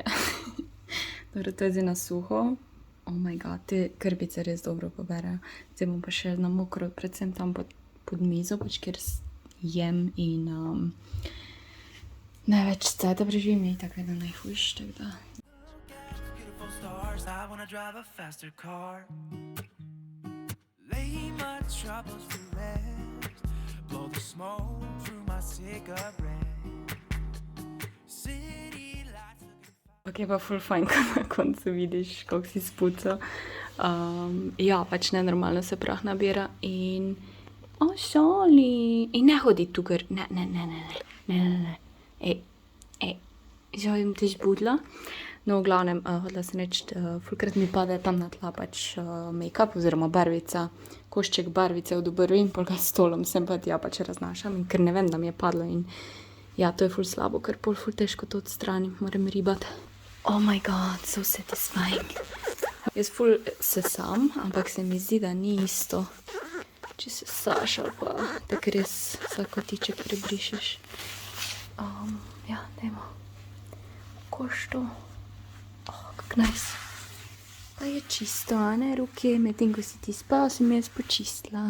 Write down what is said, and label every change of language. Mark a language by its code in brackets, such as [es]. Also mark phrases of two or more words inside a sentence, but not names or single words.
[sl] Dobro, to je zdaj na suho. [en] Oh my god, [sl] te krpice res dobro poberajo. Zdaj bom pa še na mokro, predvsem tam pod mizo, pač kjer jem in največ cajta preživim in tako vedno najhujš, tako da. [en] Blow the smoke through my cigarette. City lights. [sl] Ok, pa ful fajn, ko na koncu vidiš, kako si spucal. Ja, pač nenormalno se prah nabira in... [en] Oh, sorry. [sl] In ne hodi tukaj. Ne. Želim te žbudla. No, v glavnem, hodila sem reči, fulkrat mi pade tam na tla pač make-up oziroma barvica, košček barvice od obrvi in pol ga s stolom sem pa tja pač raznašam in ker ne vem, da mi je padlo in ja, to je ful slabo, ker pol ful težko to odstranim, moram ribati. [en] Oh my god, so satisfying. [sl] Jaz ful sesam, ampak se mi zdi, da ni isto, če sesaš ali pa tako res vsak kotiček prebrišeš. Ja, dajmo. Košto. Kako nice. Pa je čisto, a ne, ruke, medtem ko si ti spal, sem jaz počistila.